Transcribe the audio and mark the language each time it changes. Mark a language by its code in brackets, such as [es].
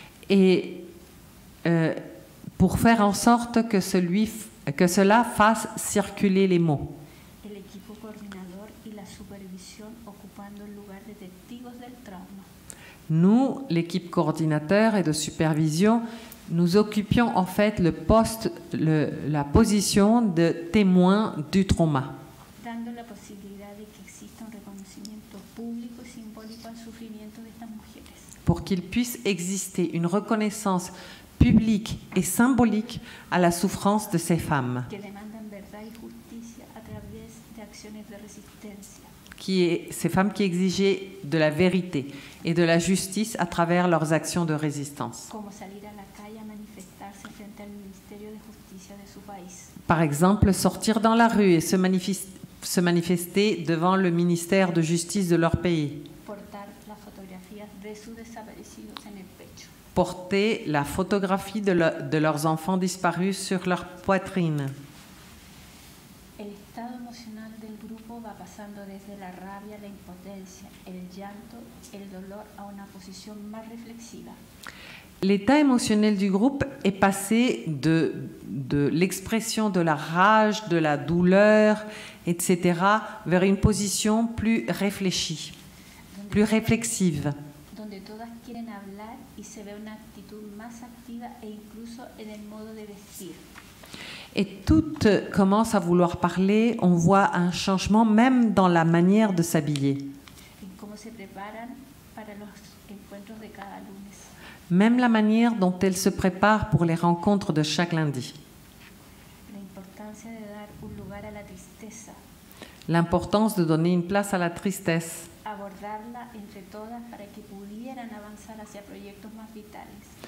[fr] Et pour faire en sorte que cela fasse circuler les mots. [es] El equipo coordinador y la supervisión ocupando el lugar de testigos del trauma. [fr] Nous, l'équipe coordinateur et de supervision, nous occupions en fait la position de témoin du trauma, [es] Dando la posibilidad de que exista un reconocimiento público y simbólico al sufrimiento de estas mujeres. [fr] pour qu'il puisse exister une reconnaissance publique et symbolique à la souffrance de ces femmes, [es] Que demandan verdad y justicia a través de acciones de resistencia. [fr] ces femmes qui exigeaient de la vérité et de la justice à travers leurs actions de résistance. [es] Como salir a la calle a manifestarse frente al Ministerio de Justicia de su país. [fr] Par exemple, sortir dans la rue et se manifester devant le ministère de justice de leur pays. [es] Portar las fotografías de sus desaparecidos en el pecho. [fr] Porter la photographie de leurs enfants disparus sur leur poitrine. [es] El estado emocional del grupo va pasando desde la rabia, la impotencia, el llanto, el dolor a una posición más reflexiva. [fr] L'état émotionnel du groupe est passé de l'expression de la rage, de la douleur, etc., vers une position plus réfléchie, plus réflexive, [es] Donde todas quieren hablar y se ve una actitud más más activa e incluso en el modo de vestir. [fr] Et toutes commencent à vouloir parler, on voit un changement même dans la manière de s'habiller. [es] En cómo se preparan para los encuentros de cada lunes. [fr] Même la manière dont elles se préparent pour les rencontres de chaque lundi. [es] La importancia de dar un lugar a la tristeza. [fr] L'importance de donner une place à la tristesse. [es] Abordarla entre todas para que pudieran avanzar hacia proyectos más vitales.